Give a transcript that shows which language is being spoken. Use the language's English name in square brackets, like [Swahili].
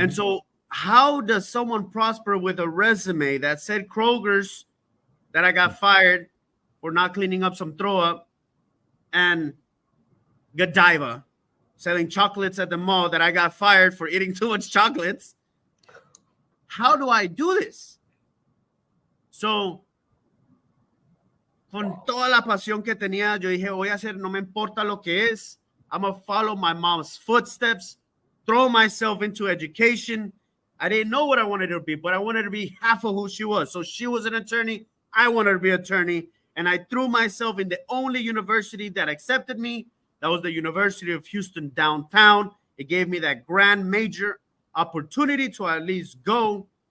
[English] And so how does someone prosper with a resume that said Kroger's, that I got fired for not cleaning up some throw up, and Godiva selling chocolates at the mall, that I got fired for eating too much chocolates? How do I do this? [Spanish] So, con toda la pasión que tenía, yo dije, voy a hacer, no me importa lo que es. [English] I'm going to follow my mom's footsteps, throw myself into education. I didn't know what I wanted to be, but I wanted to be half of who she was. So she was an attorney. I wanted to be an attorney. And I threw myself in the only university that accepted me. That was the University of Houston downtown. It gave me that grand major opportunity to at least go.